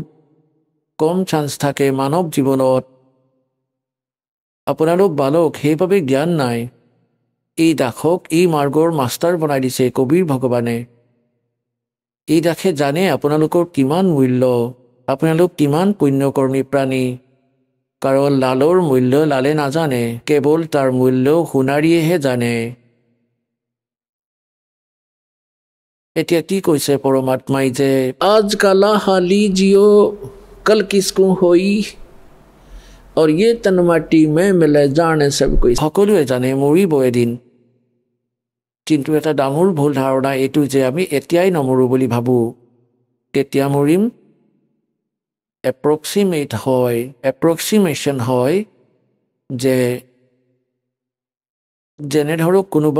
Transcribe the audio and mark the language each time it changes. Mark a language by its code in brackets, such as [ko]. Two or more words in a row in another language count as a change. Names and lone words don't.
[as] কম চান্স থাকে মানৱ জীৱনত আপোনালোক বালক সেইবাবে জ্ঞান নাই এই দাসক এই মাৰ্গৰ মাষ্টাৰ বনাই দিছে কবিৰ ভগৱানে এই দাসে জানে আপোনালোকৰ কিমান মূল্য আপোনালোক কিমান পুণ্যকৰ্মী প্ৰাণী কাৰণ লালৰ মূল্য লালে নাজানে কেৱল তাৰ মূল্য সোণাৰীয়েহে জানে এতিয়া কি কৈছে পৰমাত্মাই যে [hi] आज का लाहा लीजियो कल किसको होई और ये तन माटी में मिले जाने सब कोई [as] সকলোৱে জানে মৰিব এদিন কিন্তু এটা ডাঙৰ ভুল ধাৰণা এইটো যে আমি এতিয়াই নমৰো বুলি ভাবোঁ কেতিয়া মৰিম এপ্ৰক্সিমেশ্যন হয় যে যেনে ধৰক কোনোবা